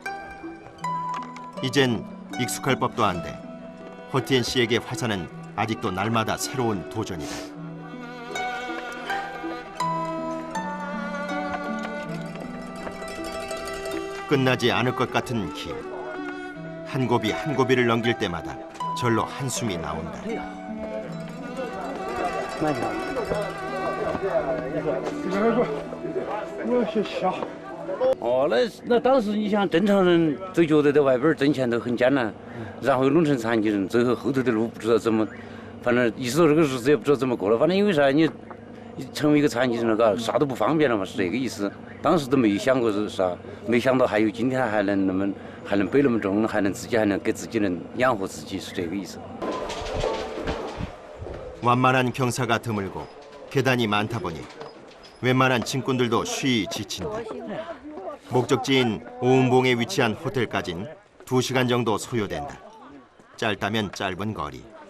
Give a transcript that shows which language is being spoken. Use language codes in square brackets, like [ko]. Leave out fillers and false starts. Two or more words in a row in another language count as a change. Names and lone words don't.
[ko] 이젠 익숙할 법도 한데 허티엔 씨에게 화산은 아직도 날마다 새로운 도전이다. 끝나지 않을 것 같은 길. 한 고비 한 고비를 넘길 때마다 절로 한숨이 나온다. [zh] 哦，那当时你想，正常人都觉得在外边挣钱都很艰难，然后弄成残疾人，最后后头的路不知道怎么，反正一说这个日子也不知道怎么过了。反正因为啥，你成为一个残疾人了，嘎，啥都不方便了嘛，是这个意思。当时都没想过是啥，没想到还有今天还能背那么重，还能给自己能养活自己，是这个意思。 [ko] 완만한 경사가 드물고 계단이 많다 보니 웬만한 짐꾼들도 쉬이 지친다. 목적지인 오운봉에 위치한 호텔까진 2시간 정도 소요된다. 짧다면 짧은 거리.